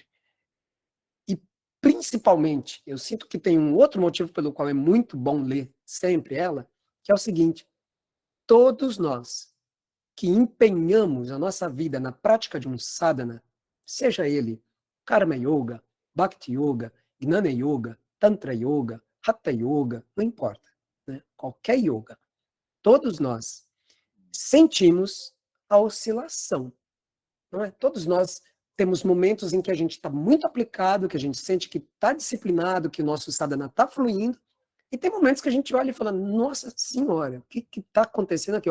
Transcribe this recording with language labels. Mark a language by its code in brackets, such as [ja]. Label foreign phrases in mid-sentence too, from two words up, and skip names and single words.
[pt] E, principalmente, eu sinto que tem um outro motivo pelo qual é muito bom ler sempre ela, que é o seguinte: todos nós que empenhamos a nossa vida na prática de um sadhana, seja ele Karma Yoga, Bhakti Yoga, Gnana Yoga, Tantra Yoga, Hatha Yoga, não importa, né? Qualquer yoga. Todos nós sentimos a oscilação, não é? Todos nós temos momentos em que a gente está muito aplicado, que a gente sente que está disciplinado, que o nosso sadhana está fluindo, e tem momentos que a gente olha e fala, nossa senhora, o que está acontecendo aqui?